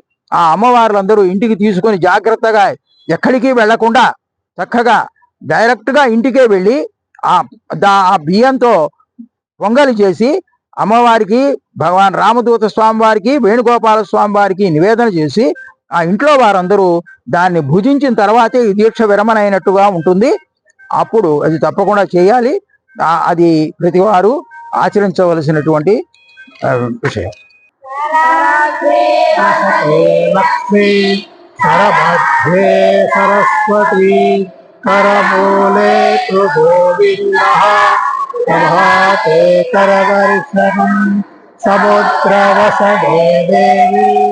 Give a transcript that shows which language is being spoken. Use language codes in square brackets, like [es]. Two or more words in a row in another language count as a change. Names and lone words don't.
[te] ఆ అమ్మవార్లందరూ ఇంటికి తీసుకొని జాగ్రత్తగా ఎక్కడికి వెళ్లకుండా చక్కగా డైరెక్ట్గా ఇంటికే వెళ్ళి ఆ బియ్యంతో పొంగలి చేసి అమ్మవారికి, భగవాన్ రామదూత స్వామి వారికి, వేణుగోపాల స్వామి వారికి నివేదన చేసి ఆ ఇంట్లో వారందరూ దాన్ని భుజించిన తర్వాతే ఈ దీక్ష విరమణ అయినట్టుగా ఉంటుంది. అప్పుడు అది తప్పకుండా చేయాలి. అది ప్రతివారు ఆచరించవలసినటువంటి విషయం. [sa] करमध्ये सरस्वती करमूले तु गोविन्दः प्रभाते करदर्शनम् समुद्रवसने देवी